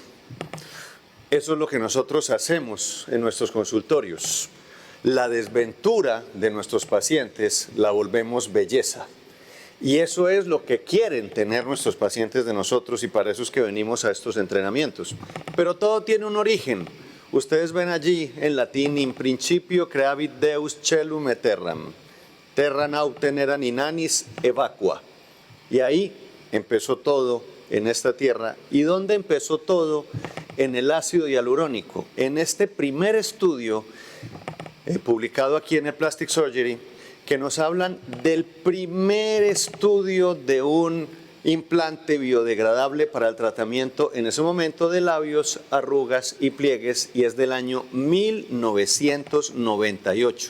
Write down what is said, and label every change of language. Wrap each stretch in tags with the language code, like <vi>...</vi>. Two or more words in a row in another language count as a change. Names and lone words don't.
<es>Eso es lo que nosotros hacemos en nuestros consultorios. La desventura de nuestros pacientes la volvemos belleza. Y eso es lo que quieren tener nuestros pacientes de nosotros, y para eso es que venimos a estos entrenamientos. Pero todo tiene un origen. Ustedes ven allí en latín:</es> <la>in principio creavit Deus caelum et terram, terra nautem erat inanis evacua.</la> <es>Y ahí empezó todo en esta tierra. ¿Y dónde empezó todo? En el ácido hialurónico. En este primer estudio publicado aquí en el Plastic Surgery, que nos hablan del primer estudio de un implante biodegradable para el tratamiento en ese momento de labios, arrugas y pliegues, y es del año 1998.</es>